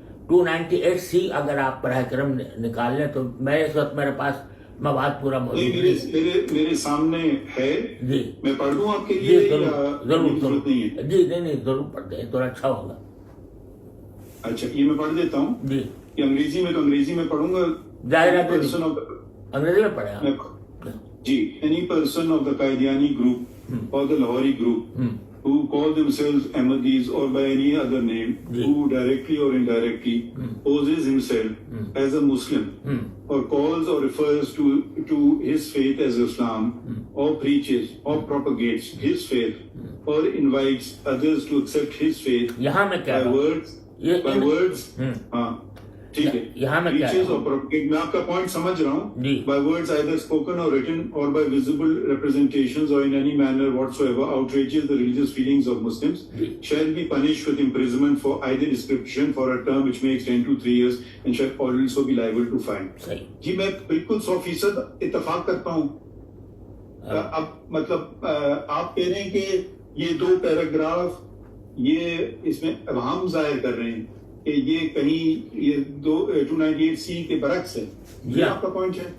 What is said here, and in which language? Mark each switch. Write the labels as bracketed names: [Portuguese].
[Urdu] 298C اگر آپ براہ کرم نکال لیں تو اس وقت میرے پاس مواد پورا موجود ہے. میرے سامنے ہے. جی میں پڑھ دوں آپ کے جی لیے؟ ضرور جی نہیں ضرور پڑھ دیں تو اچھا ہوگا. اچھا یہ میں پڑھ دیتا ہوں. جی یہ انگریزی میں تو انگریزی میں پڑھوں گا. ظاہر ہے انگریزی میں پڑھیں آپ. جی. [English] Any person of the Qadiani group or the Lahori group who call themselves Ahmadis or by any other name, who directly or indirectly poses himself as a Muslim or calls or refers to his faith as Islam, or preaches or propagates his faith or invites others to accept his faith [Urdu] یہاں میں کیا [English] by words [Urdu] ہاں ٹھیک ہے. یہاں میں [English] preaches or propagates. [Urdu] میں آپ کا پوائنٹ سمجھ رہا ہوں. [English] by words either spoken or written or by visible representations or in any manner whatsoever outrages the religious feelings of Muslims shall be punished with imprisonment for either description for a term which may extend to 3 years and shall also be liable to fine. [Urdu] جی میں بالکل 100% اتفاق کرتا ہوں. اب مطلب آپ کہہ رہے ہیں کہ یہ 2 پیراگراف یہ اس میں ابہام ظاہر کر رہے ہیں کہ یہ کہیں یہ 298C کے برعکس ہے. یہ آپ کا پوائنٹ ہے؟